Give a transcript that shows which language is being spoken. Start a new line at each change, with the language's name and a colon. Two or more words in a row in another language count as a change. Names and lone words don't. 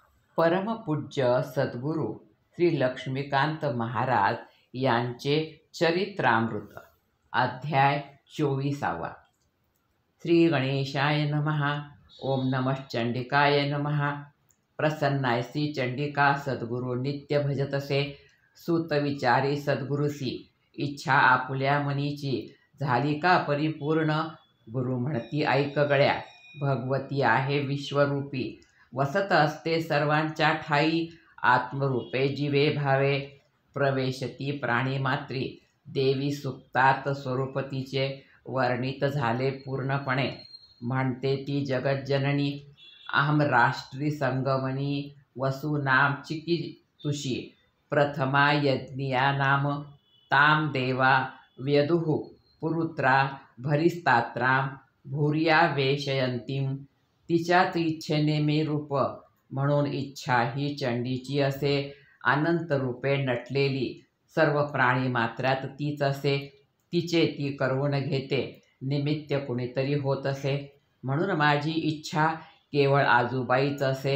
Marathi: परमपूज्य सद्गुरू श्री लक्ष्मीकांत महाराज यांचे चरित्रामृत. अध्याय 24.
Sanskrit: श्री गणेशाय नमः. ओम नमः चंडिकाय नमः.
Marathi: प्रसन्नायसी चंडिका सद्गुरू नित्य भजतसे. सूत विचारी सद्गुरुसी इच्छा आपुल्या मनीची. झाली का परिपूर्ण. गुरु म्हणती ऐक गळ्या. भगवती आहे विश्वरूपी. वसत असते सर्वांच्या ठाई. आत्मरूपे जीवे भावे. प्रवेशती प्राणीमात्री. देवी सुक्तात स्वरूप तिचे. वर्णित झाले पूर्णपणे. म्हणते ती जगज्जननी.
Sanskrit: अहम राष्ट्री संगमनी. वसु नाम चिकी तुषी. प्रथमा यज्ञिया नाम. ताम देवा व्यदुः पुरुत्रा. भरिस्तात्राम भूर्या वेशयंतीम.
Marathi: तिच्याच इच्छेने मी रूप. म्हणून इच्छा ही चंडीची असे. अनंत रूपे नटलेली. सर्व प्राणी मात्रात तीच असे. तिचे ती करवून घेते. निमित्त कुणीतरी होत असे. म्हणून माझी इच्छा केवळ आजूबाईच असे.